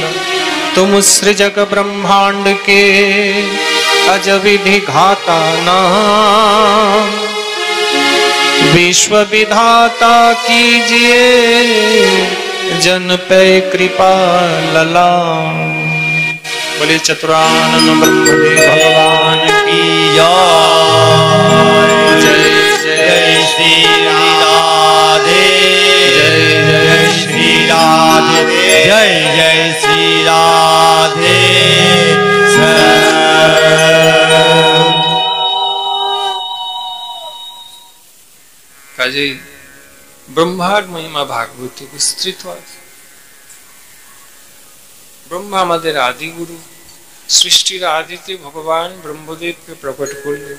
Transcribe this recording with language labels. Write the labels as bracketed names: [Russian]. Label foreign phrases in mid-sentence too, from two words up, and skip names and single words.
[Hindi] तुम सृजक ब्रह्मांड के अज विधि घाता नाम, विश्व विधाता कीजिए जन पे कृपा ललाम। बोले चतुरानन ब्रह्मदेव भगवान की जय। जय श्री राधे, जय जय श्री राधे, जय जय श्री राधे। [Bangla] কাজেই ব্রহ্মার মহিমা ভাগবতে বিস্তৃত আছে। ব্রহ্মা আমাদের আদি গুরু, সৃষ্টির আদিতে ভগবান ব্রহ্মদেবকে প্রকট করলেন।